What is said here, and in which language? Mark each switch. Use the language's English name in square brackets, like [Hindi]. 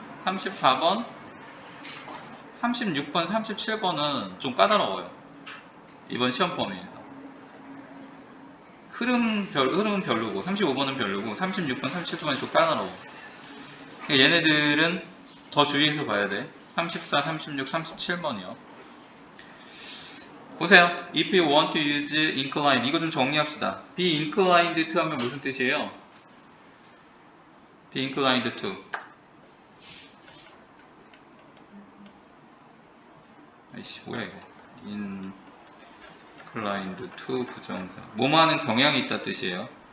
[Korean] 34번 36번 37번은 좀 까다로워요. 이번 시험 범위에서 흐름은 별로고 35번은 별로고 36번 37번이 좀 까다로워. 얘네들은 더 주의해서 봐야 돼. 34, 36, 37번이요. 보세요. [English] If you want to use inclined [Korean] 이거 좀 정리합시다. [English] be inclined to [Korean] 하면 무슨 뜻이에요? be inclined to 아이씨 뭐야 이거 inclined to 부정사 뭐뭐 하는 경향이 있다 뜻이에요.